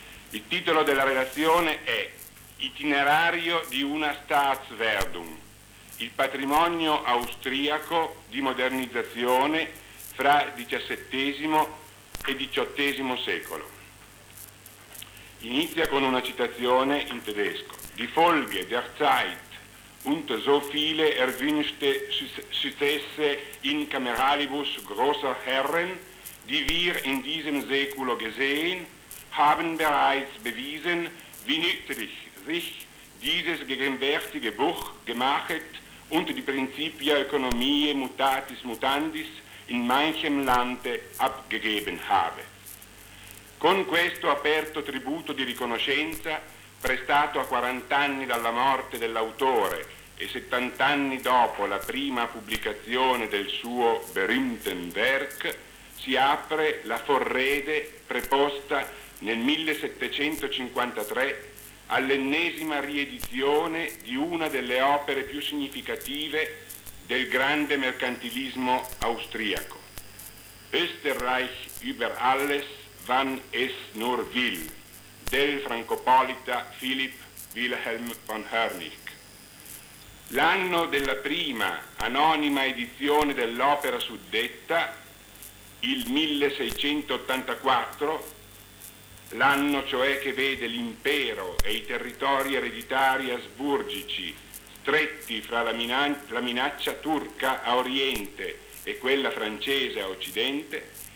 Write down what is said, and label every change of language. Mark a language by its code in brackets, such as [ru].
[it] Il titolo della relazione è Itinerario di una Staatswerdung, il patrimonio austriaco di modernizzazione fra XVII e XVIII secolo. Inizia con una citazione in tedesco. [de] Die Folge der Zeit und so viele erwünschte Successe in Kameralibus großer Herren, die wir in diesem Seculo gesehen, haben bereits bewiesen, wie nützlich sich dieses gegenwärtige Buch gemacht und die Principia Economiae mutatis mutandis in manchem Lande abgegeben habe. [it] Con questo aperto tributo di riconoscenza, prestato a 40 anni dalla morte dell'autore e 70 anni dopo la prima pubblicazione del suo [de] berühmten Werk, [it] si apre la Vorrede preposta nel 1753 all'ennesima riedizione di una delle opere più significative del grande mercantilismo austriaco. [de] Österreich über alles, wann es nur will, [it] del francopolita [de] Philipp Wilhelm von Hörnig. [it] L'anno della prima anonima edizione dell'opera suddetta, il 1684, l'anno cioè che vede l'impero e i territori ereditari asburgici stretti fra la minaccia turca a oriente e quella francese a occidente,